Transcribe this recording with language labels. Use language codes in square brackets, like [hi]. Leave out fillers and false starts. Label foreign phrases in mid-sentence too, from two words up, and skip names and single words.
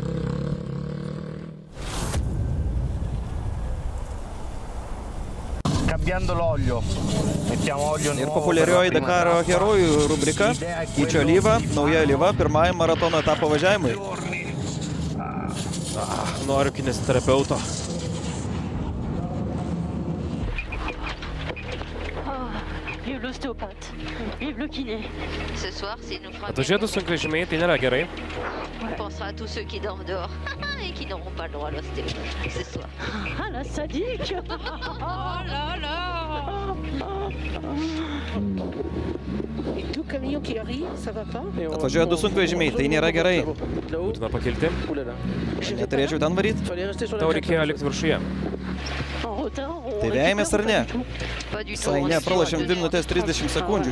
[lt] Ir populiarioji Dakaro herojų rubrika Keičiu alyvą, nauja alyva pirmajam maratono etapo važiavimui. Noriu kineziterapeuto. Atvažiuotų sunkvežimiai, tai nėra gerai. [fr] Pensera à tous ceux qui dorment dehors et qui n'auront pas le droit à l'ostéo ce soir. Ah la sadique! Oh là là! [lt] Atvažiuoja 2 sunkvežimiai, tai nėra gerai. Būtina pakilti. Neturėčiau ten varyti. Tau reikėjo likti viršuje. Tai vejamės ar ne? Sai ne, pralašėm 2 minutės 30 sekundžių.